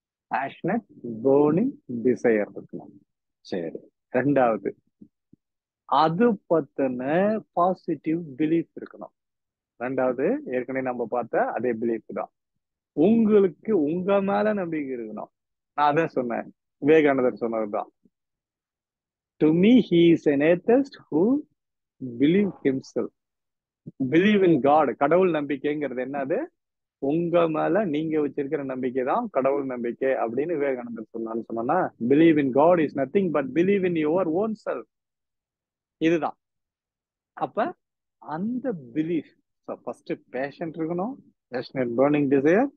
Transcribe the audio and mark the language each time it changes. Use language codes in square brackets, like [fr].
[ta] Passionate burning desire இருக்கணும். சரி, ரெண்டாவது அது பத்தின பாசிட்டிவ் பிலீஃப் இருக்கணும். ரெண்டாவது ஏற்கனவே நம்ம பார்த்த அதே பிலீஃப் தான். உங்களுக்கு உங்க மேல நம்பிக்கை இருக்கணும். நான் அதான் சொன்னேன், விவேகானந்தர் சொன்னதுதான். [en] To me he is an atheist who believe himself. Believe in God. [ta] கடவுள் நம்பிக்கைங்கிறது என்னது? உங்க மேல நீங்க வச்சிருக்கிற நம்பிக்கை தான் கடவுள் நம்பிக்கை அப்படின்னு விவேகானந்தர் சொன்னா, [en] Believe in God is nothing but believe in your own self. [ta] இதுதான். அப்ப அந்த பிலீஃப், ஃபர்ஸ்ட் பேஷன் இருக்கணும், பேஷனட் பர்னிங் டிசையர்.